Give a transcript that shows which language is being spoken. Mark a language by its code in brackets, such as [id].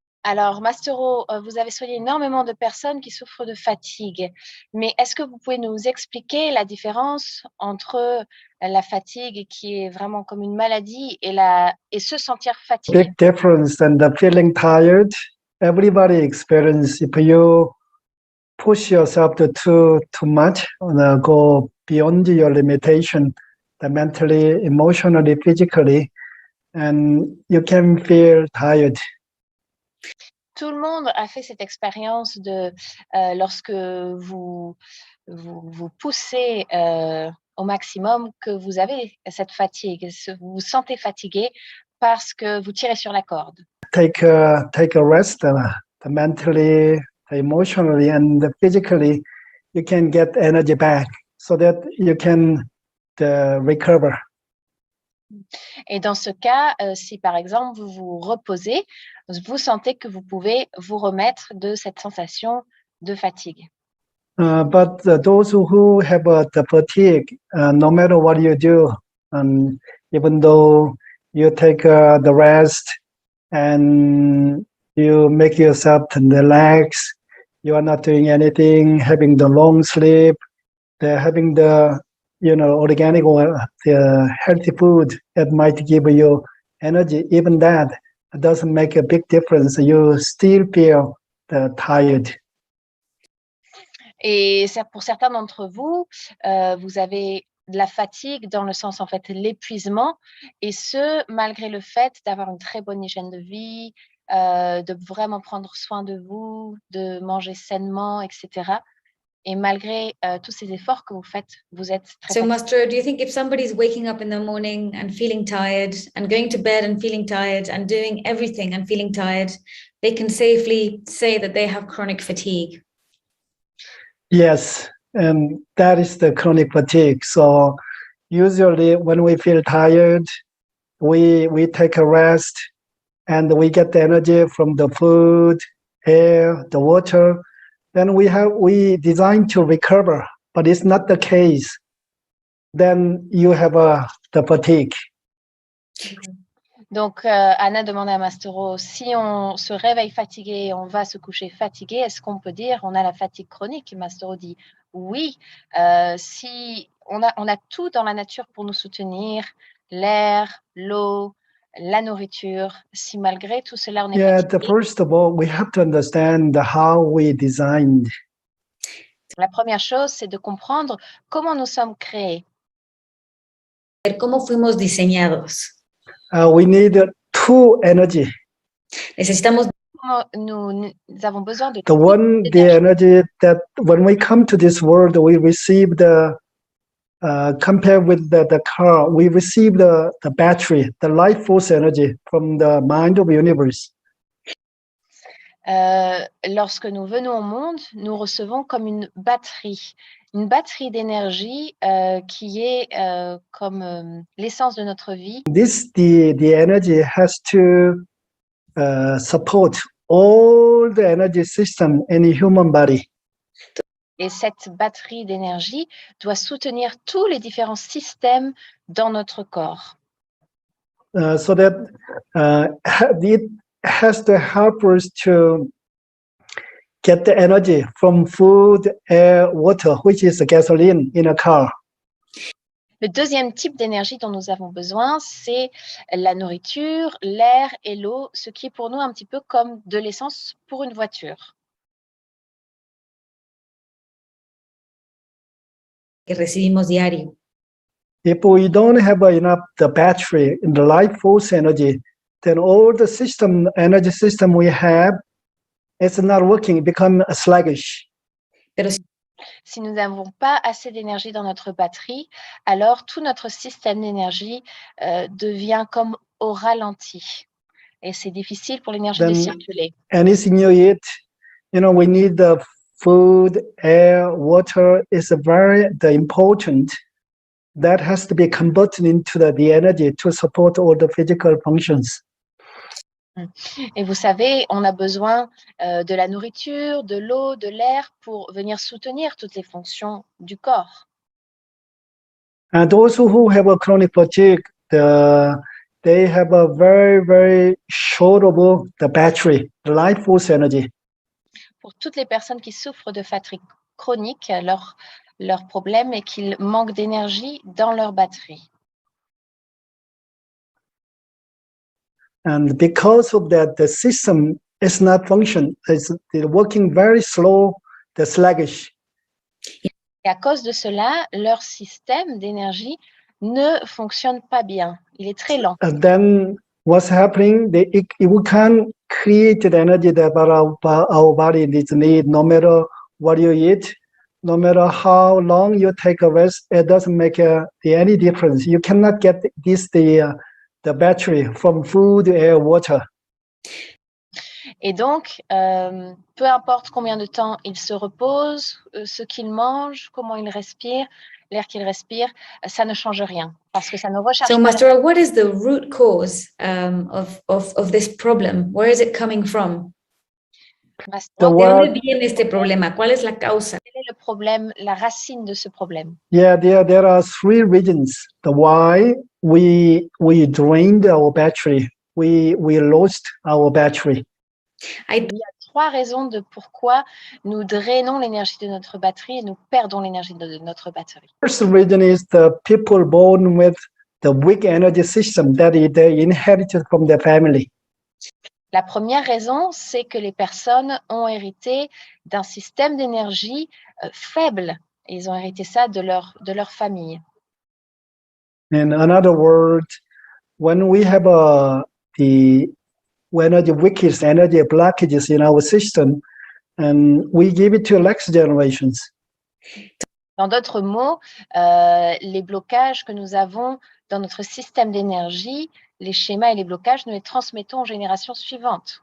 [fr] Alors, Mastero, vous avez soigné énormément de personnes qui souffrent de fatigue, mais est-ce que vous pouvez nous expliquer la différence entre la fatigue qui est vraiment comme une maladie et se sentir fatigué? [en] Big difference and the feeling tired. Everybody experience if you push yourself to too much, go beyond your limitation, mentally, emotionally, physically, and you can feel tired. [fr] Tout le monde a fait cette expérience de lorsque vous poussez au maximum, que vous avez cette fatigue, vous vous sentez fatigué parce que vous tirez sur la corde. [en] Take a rest, mentally, emotionally, and physically, you can get energy back so that you can recover. [fr] Et dans ce cas, si par exemple vous vous reposez, vous sentez que vous pouvez vous remettre de cette sensation de fatigue. [en] But those who have the fatigue, no matter what you do, even though you take the rest and you make yourself relax, you are not doing anything, having the long sleep, having the organic or the healthy food that might give you energy, even that doesn't make a big difference. You still feel tired. [fr] Et pour certains d'entre vous, vous avez de la fatigue dans le sens, en fait, l'épuisement, et ce, malgré le fait d'avoir une très bonne hygiène de vie, de vraiment prendre soin de vous, de manger sainement, etc. Et malgré tous ces efforts que vous faites, vous êtes très [en] So, [fr] fatigué. [en] Master, do you think if somebody's waking up in the morning and feeling tired and going to bed and feeling tired and doing everything and feeling tired, they can safely say that they have chronic fatigue? Yes, and that is the chronic fatigue. So usually when we feel tired, we take a rest and we get the energy from the food, air, the water. Then we design to recover, but it's not the case. Then you have the fatigue. [fr] Donc, Anna demandait à Mastero, si on se réveille fatigué et on va se coucher fatigué, est-ce qu'on peut dire on a la fatigue chronique? Mastero dit oui, si on a tout dans la nature pour nous soutenir, l'air, l'eau, la nourriture. Si malgré tout cela, on est fatigué. [en] First of all, we have to understand how we designed. [fr] La première chose, c'est de comprendre comment nous sommes créés. [es] ¿Cómo fuimos diseñados? [en] We need two energy. [es] Necesitamos [fr] Nous avons besoin de [en] the energy that when we come to this world, we receive compared with the car, we receive the battery, the life force energy from the mind of the universe. [fr] Lorsque nous venons au monde, nous recevons comme une batterie d'énergie qui est comme l'essence de notre vie. [en] The energy has to support all the energy system in the human body. [fr] Et cette batterie d'énergie doit soutenir tous les différents systèmes dans notre corps. [en] So that it has to help us to get the energy from food, air, water, which is the gasoline in a car. [fr] Le deuxième type d'énergie dont nous avons besoin, c'est la nourriture, l'air et l'eau, ce qui est pour nous un petit peu comme de l'essence pour une voiture. [es] que recibimos diario. [en] If we don't have enough the battery in the life force energy, then all the energy system we have, it's not working, become sluggish. [es] Pero [fr] Si nous n'avons pas assez d'énergie dans notre batterie, alors tout notre système d'énergie devient comme au ralenti. Et c'est difficile pour l'énergie de [en] Then [fr] circuler. [en] anything you eat, we need the food, air, water is very important. That has to be converted into the energy to support all the physical functions. [fr] Et vous savez, on a besoin de la nourriture, de l'eau, de l'air pour venir soutenir toutes les fonctions du corps. [en] And those who have a chronic fatigue, they have a very, very short of the battery, the life force energy. [fr] Pour toutes les personnes qui souffrent de fatigue chronique, leur problème est qu'ils manquent d'énergie dans leur batterie. [en] And because of that, the system is not function. It's working very slow, the sluggish. [fr] Et à cause de cela, leur système d'énergie ne fonctionne pas bien. Il est très lent. [en] And then what's happening? We can't create the energy that our body needs need, no matter what you eat, no matter how long you take a rest, it doesn't make any difference. You cannot get the battery from food, air, water. [fr] Et donc, peu importe combien de temps il se repose, ce qu'il mange, comment il respire, l'air qu'il respire, ça ne change rien parce que ça ne recharge [en] So, [fr] pas. [en] Master, what is the root cause of this problem? Where is it coming from? [es] ¿De dónde viene este problema? ¿Cuál es la causa? [fr] Quel est le problème, la racine de ce problème? [en] Yeah, there are three reasons the why we drained our battery. We lost our battery. [fr] Il y a trois raisons de pourquoi nous drainons l'énergie de notre batterie et nous perdons l'énergie de notre batterie. [en] First reason is the people born with the weak energy system that they inherited from their family. [fr] La première raison, c'est que les personnes ont hérité d'un système d'énergie faible. Et ils ont hérité ça de leur famille. [en] In another word, when we have the weakest energy blockages in our system, and we give it to next generations. [fr] Dans d'autres mots, les blocages que nous avons dans notre système d'énergie, les schémas et les blocages, nous les transmettons aux générations suivantes.